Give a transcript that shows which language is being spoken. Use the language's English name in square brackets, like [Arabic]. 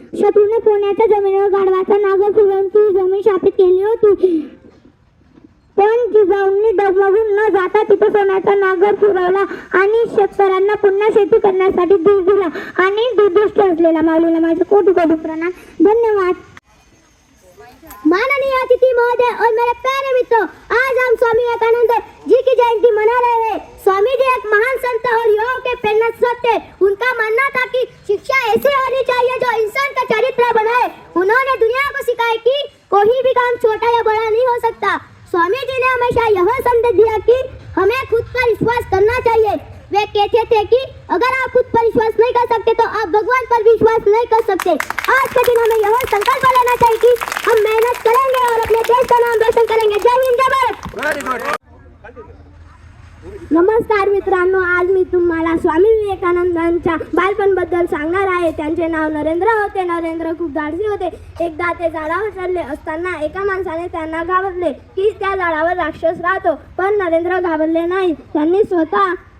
[Marathi] शत्रूने पुण्याच्या जमिनीवर गाढवाचा नागर फिरवून ती जमीन शापित केली होती. पण जिजाऊंनी डगमगून न जाता तिथे सोन्याचा नागर फिरवला आणि शेतकऱ्यांना पुन्हा शेती करण्यासाठी दूध दिला आणि दूरदृष्टी असलेल्या माऊलीला माझे कोटी कोटी प्रणाम. धन्यवाद. [Hindi] माननीय अतिथि महोदय और मेरे प्यारे मित्रों, आज हम स्वामी विवेकानंद जी की जयंती मना रहे हैं. स्वामी जी एक महान संत और युवाओं के प्रेरणा स्रोत थे. उनका मानना था कि शिक्षा ऐसी होनी चाहिए जो इंसान का चरित्र बनाए. उन्होंने दुनिया को सिखाया कि कोई भी काम छोटा या बड़ा नहीं हो सकता. स्वामी जी ने हमेशा यह संदेश दिया कि हमें खुद पर विश्वास करना चाहिए. वे कहते थे कि अगर आप खुद पर विश्वास नहीं कर सकते तो आप भगवान पर विश्वास नहीं कर सकते. आज के दिन हमें यह संकल्प लेना चाहिए कि हम मेहनत करेंगे और अपने देश का नाम रोशन करेंगे. जय हिंद, जय भारत. [Marathi] नमस्कार मित्रांनो, आज मी तुम्हाला स्वामी विवेकानंदांच्या बालपणबद्दल सांगणार आहे. त्यांचे नाव नरेंद्र होते. नरेंद्र खूप धाडसी होते. एकदा ते झाडावर चढले असताना एका माणसाने त्यांना घाबरले की त्या झाडावर राक्षस राहतो, पण नरेंद्र घाबरले नाही. त्यांनी स्वतः